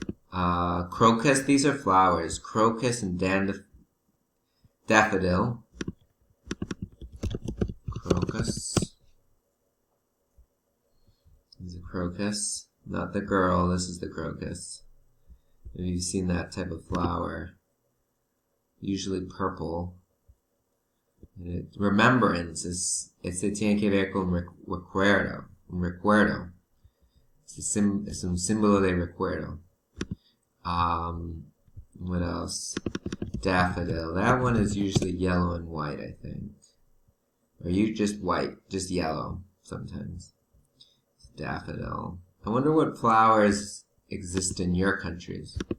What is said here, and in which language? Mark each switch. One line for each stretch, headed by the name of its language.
English: Crocus. These are flowers. Crocus and daffodil. Crocus. This is a crocus. Not the girl. This is the crocus. Have you seen that type of flower? Usually purple. Remembrance is,
Spanish: se tiene que ver con recuerdo. Un recuerdo. Es un símbolo de recuerdo.
English: What else? Daffodil. That one is usually yellow and white, I think. Or you just white, just yellow sometimes. Daffodil. I wonder what flowers exist in your countries.